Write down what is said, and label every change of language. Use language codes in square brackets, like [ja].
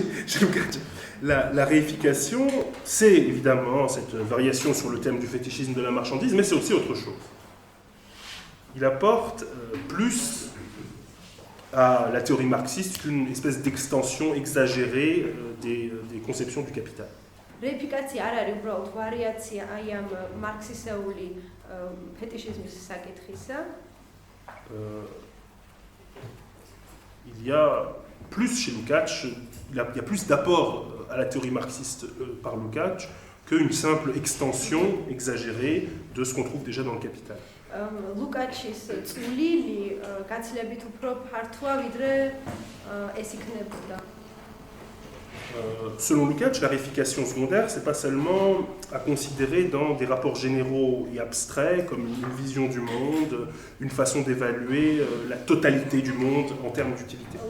[fr] Chez Lukács, la réification, c'est évidemment cette variation sur le thème du fétichisme de la marchandise, mais c'est aussi autre chose. Il apporte plus à la théorie marxiste qu'une espèce d'extension exagérée des conceptions du capital. [ka] რეიფიკაცია არ არის უბრალოდ ვარიაცია აი ამ მარქსისეული ფეტიშიზმის საკითხისა. [fr] Il y a plus chez Lukács, il y a plus d'apport à la théorie marxiste par Lukács qu'une simple extension exagérée de ce qu'on trouve déjà dans le Capital. [ka] ლუკაჩის წვლილი გაცილებით უფრო ფართოა ვიდრე ეს იქნებოდა. [fr] Selon Lukács, la réification secondaire, c'est pas seulement à considérer dans des rapports généraux et abstraits comme une vision du monde, une façon d'évaluer la totalité du monde en termes d'utilité.